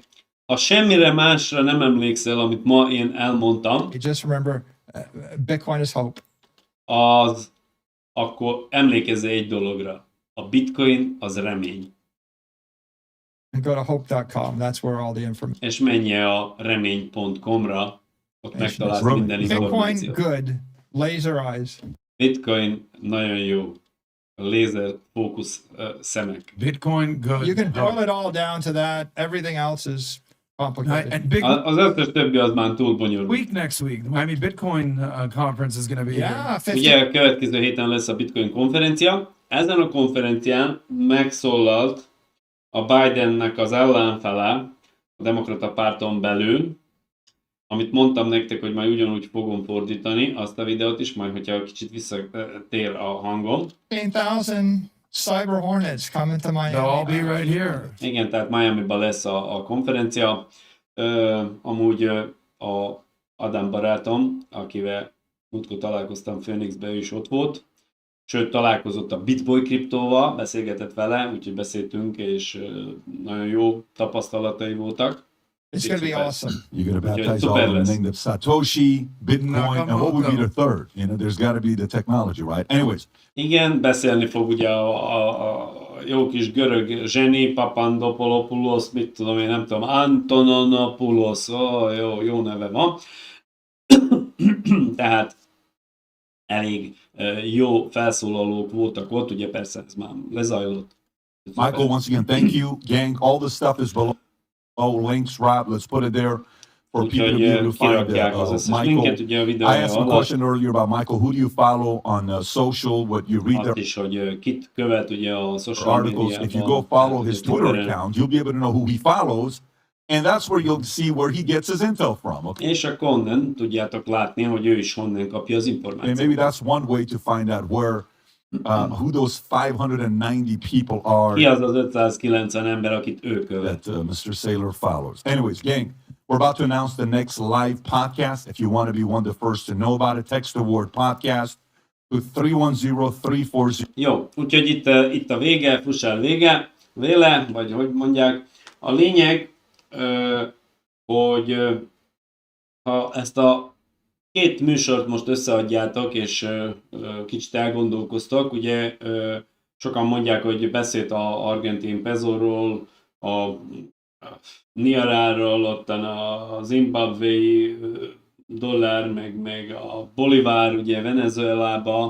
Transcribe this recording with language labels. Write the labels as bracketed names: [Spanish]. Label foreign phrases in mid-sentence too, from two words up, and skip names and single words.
[Hungarian] Ha semmire másra nem emlékszel, amit ma én elmondtam, [English] you just remember Bitcoin is hope. [Hungarian] akkor emlékezz egy dologra. A bitcoin az remény. [English] And go to hope.com. That's where all the information. [Hungarian] És menj el a remény.com-ra, ott megtalálsz Remény. minden Bitcoin információt. [English] good. Laser eyes. [Hungarian] Bitcoin nagyon jó. Lézer fókusz szemek. [English] Bitcoin, good. You can boil it all down to that. Everything else is complicated. And big [Hungarian] Az összes többi az már túl bonyolult. [English] week next week. I mean, Bitcoin conference is going to be here. Yeah, 50. [Hungarian] Ugye a következő héten lesz a Bitcoin konferencia. Ezen a konferencián megszólalt a Bidennek az ellenfele, a demokrata párton belül, amit mondtam nektek, hogy majd ugyanúgy fogom fordítani azt a videót is, majd hogyha kicsit visszatér a hangom. [English] 15,000 cyber hornets coming to They'll all Miami. be right here. [Hungarian] Igen, tehát Miami-ban lesz a konferencia. Amúgy a Adam barátom, akivel múltkor találkoztam Phoenixben, ő is ott volt. Sőt, találkozott a Bitboy kriptóval, beszélgetett vele, úgyhogy beszéltünk, és nagyon jó tapasztalatai voltak. [English] It's going to be awesome. You're going to Yeah, baptize super all in the less. name of Satoshi, Bitcoin, and what would be the Nakamoto. third? You know, there's got to be the technology, right? Anyways, [Hungarian] Igen, beszélni fog ugye a jó kis görög zseni, Papandopoulos, mit tudom én, nem tudom, Antonopoulos, jó neve van. Tehát elég jó felszólalók voltak ott, ugye persze ez már lezajlott. [English] Michael, once again, thank you. Gang, all the stuff is below. Links, Rob, let's put it there for people to be able to find [Hungarian] kirakják az összes linket, ugye a [English] I [Hungarian] videója [English] asked him a [Hungarian] alatt. [English] question earlier about Michael. Who do you follow on social? What you read [Hungarian] Azt [English] their is, [Hungarian] hogy kit követ ugye a social [English] articles? If you go follow his Twitter account, you'll be able to know who he follows, and that's where you'll see where he gets his intel from. Okay? [Hungarian] És akkor onnan tudjátok látni, hogy ő is honnan kapja az [English] And [Hungarian] információt. [English] maybe that's one way to find out where who those 590 people are [Hungarian] Ki az az 590 ember, akit ő követ? [English] that Mr. Saylor follows. Anyways, gang, we're about to announce the next live podcast. If you want to be one of the first to know about it, text the word podcast to 310-340. [Hungarian] Jó, úgyhogy itt a vége, fuss el véle, vagy hogy mondják. A lényeg, hogy ha ezt a két műsort most összeadjátok, és kicsit elgondolkoztok, ugye sokan mondják, hogy beszélt a argentin pezóról, a niaráról, ottan a zimbabwei dollár, meg a bolivár, ugye Venezuelába.